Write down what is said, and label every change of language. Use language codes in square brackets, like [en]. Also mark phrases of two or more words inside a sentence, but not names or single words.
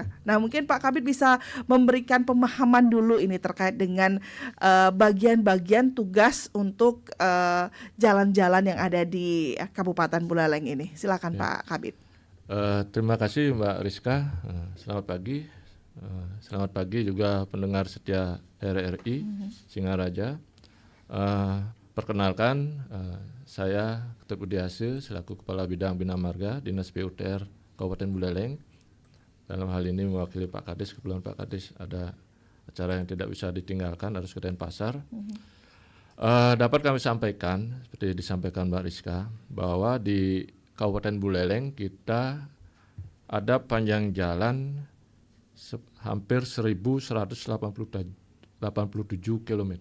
[id] Nah, mungkin Pak Kabid bisa memberikan pemahaman dulu ini terkait dengan bagian-bagian tugas untuk jalan-jalan yang ada di Kabupaten Buleleng ini. Silakan Pak Kabid. Terima kasih Mbak Rizka. Selamat pagi. Selamat pagi juga pendengar setia RRI Singaraja. Perkenalkan, saya Ketut Budiase selaku Kepala Bidang Bina Marga Dinas PUTR Kabupaten Buleleng. Dalam hal ini mewakili Pak Kadis, kebetulan Pak Kadis ada acara yang tidak bisa ditinggalkan, harus ke Denpasar. Dapat kami sampaikan, seperti disampaikan Mbak Rizka, bahwa di Kabupaten Buleleng kita ada panjang jalan hampir 1.187 km.